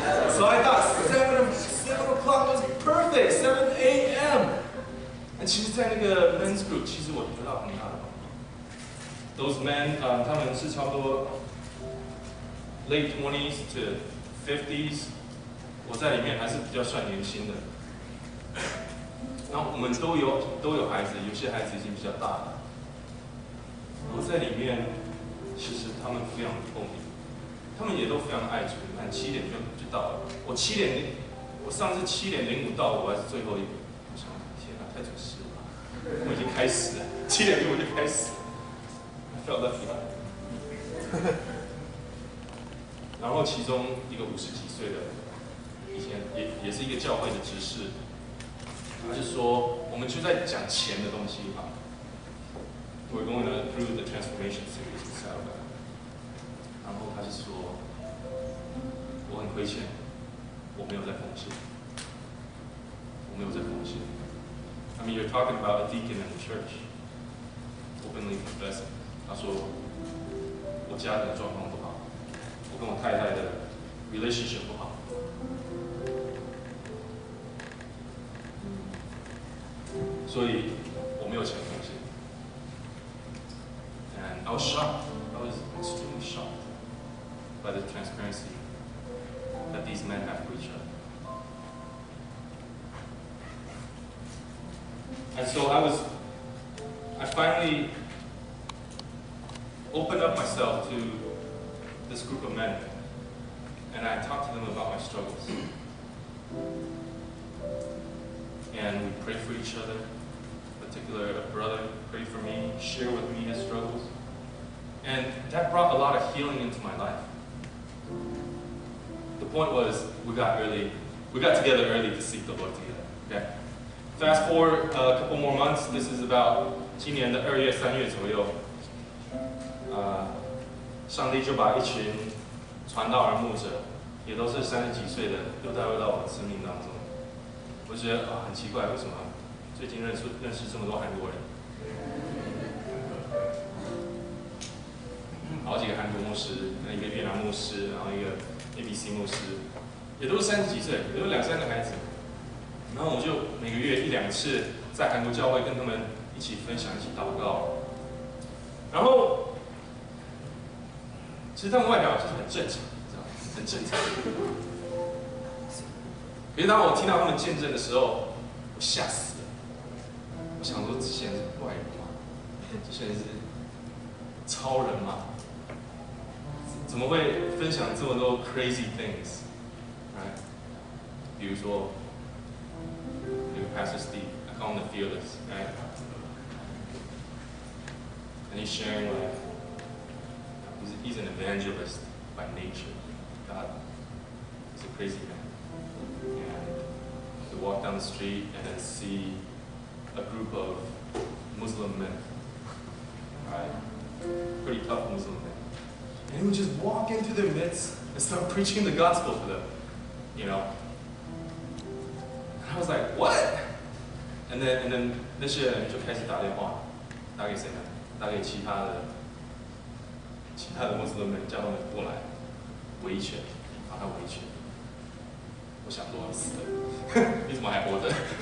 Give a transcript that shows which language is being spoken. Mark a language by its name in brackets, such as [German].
[English] So I thought 7 o'clock was perfect, 7 a.m. [Chinese] 那其实，在那个 men's group， 其实我得到很大的帮助。 [English] Those men， [Chinese] 他们是差不多 [English] late 20s to 50s， [Chinese] 我在里面还是比较算年轻的。然后我们都有孩子，有些孩子已经比较大了。然后在里面，其实他们非常的透明，他们也都非常爱主。你看7点就到了，我上次7点05到，我还是最后一个。我想，天哪，太准时了吧！我已经开始了，7点05就开始。 [English] I felt lucky。 [Chinese] 然后其中一个50几岁的，以前也是一个教会的执事，他就说，我们就在讲钱的东西吧。 [English] We're going through the transformation series in Saturday。 [Chinese] 然后他就说，我很亏欠，我没有在奉献，我没有在奉献。 [English] I mean, you're talking about a deacon in the church, openly confessing。 [Chinese] 他说，我家里的状况不好，我跟我太太的 relationship 不好。所以我没有钱奉献。 [English] And I was shocked. I was extremely shocked by the transparency that these men have for each other. And so I finally opened up myself to this group of men, and I talked to them about my struggles. And we prayed for each other. In particular, a brother prayed for me, shared with me his struggles. And that brought a lot of healing into my life. The point was, we got together early to seek the Lord together. Okay? Fast forward a couple more months. This is about [Chinese] 今年的2月、3月左右。上帝就把一群传道人牧者，也都是30几岁的，又带入到我的生命当中。我觉得很奇怪，为什么最近认识这么多韩国人？好几个韩国牧师，一个越南牧师，然后一个 ABC 牧师，也都是30几岁，也有2、3个孩子。然后我就每个月1、2次在韩国教会跟他们一起分享、一起祷告。然后，其实他们外表就是很正常，你知道吗？很正常。可是当我听到他们见证的时候，我吓死了。我想说，这些人是怪人吗？这些人是超人吗？怎么会分享这么多 [English] crazy things？ [Chinese] right？比如说，那个 [English] Pastor Steve， I call him the fearless， right？ And he's sharing like he's an evangelist by nature. God, he's a crazy man. And to walk down the street and then see a group of Muslim men, right? Pretty tough Muslim men. And he would just walk into their midst and start preaching the gospel to them, you know? And I was like, what? And then [Chinese] 那些人就开始打电话，打给谁呢？打给其他的穆斯林们，叫他们过来围一拳，把他围一拳。我想说死了，你怎么还活着？